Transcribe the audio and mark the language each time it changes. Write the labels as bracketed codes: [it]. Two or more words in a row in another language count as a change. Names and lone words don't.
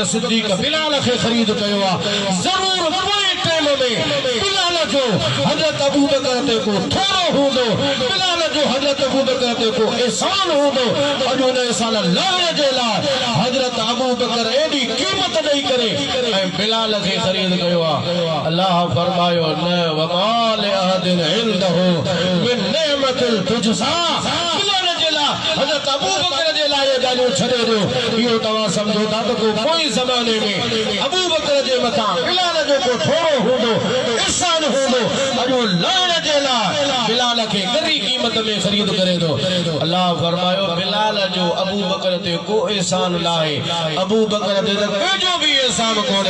[sd] सिद्दीक़ बिलाल खे ख़रीद कयो आहे ज़रूर पोइ टाइम में बिलाल जो हज़रत अबू बकर ते को थोरो हूंदो बिलाल जो हज़रत अबू बकर ते को एहसान हूंदो अॼु उन एहसान लाहिण जे लाइ हज़रत अबू बकर एॾी क़ीमत ॾेई करे ऐं बिलाल खे ख़रीद कयो आहे अल्लाह फरमायो न [ar] ومال أحد عنده من نعمة تجزى [sd] बिलाल जे लाइ हज़रत अबू बकर जे लाइ ॻाल्हियूं छॾे ॾियो इहो तव्हां सम्झो था त को कोई ज़माने में अबू बकर जे मथां बिलाल जो को थोरो हूंदो एहसान हूंदो अॼु लाइण जे लाइ बिलाल खे ॻरी क़ीमत में ख़रीद करे थो अल्लाह फरमायो बिलाल जो अबू बकर ते को एहसान नाहे अबू बकर ते त कंहिंजो बि एहसान कोन्हे